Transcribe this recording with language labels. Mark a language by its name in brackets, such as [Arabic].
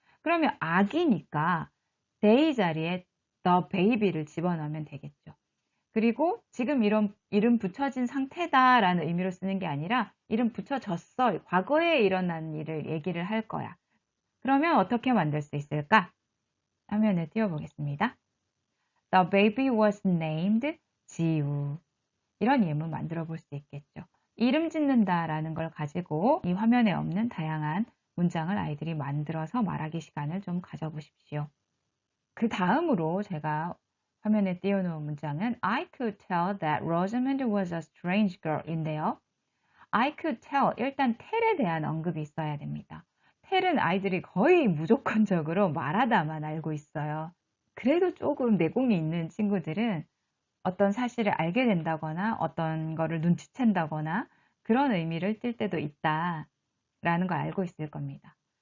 [Korean] 그러면 아기니까 they 자리에 the baby를 집어넣으면 되겠죠. 그리고 지금 이런 이름 붙여진 상태다라는 의미로 쓰는 게 아니라 이름 붙여졌어. 과거에 일어난 일을 얘기를 할 거야. 그러면 어떻게 만들 수 있을까? 화면에 띄워보겠습니다. [English] The baby was named 지우. [Korean] 이런 예문 만들어 볼 수 있겠죠. 이름 짓는다 라는 걸 가지고 이 화면에 없는 다양한 문장을 아이들이 만들어서 말하기 시간을 좀 가져보십시오. 그 다음으로 제가 화면에 띄워놓은 문장은 [English] I could tell that Rosamond was a strange girl [Korean] 인데요. [English] I could tell. [Korean] 일단 tell에 대한 언급이 있어야 됩니다. tell은 아이들이 거의 무조건적으로 말하다만 알고 있어요. 그래도 조금 내공이 있는 친구들은 어떤 사실을 알게 된다거나 어떤 거를 눈치챈다거나 그런 의미를 띌 때도 있다라는 걸 알고 있을 겁니다.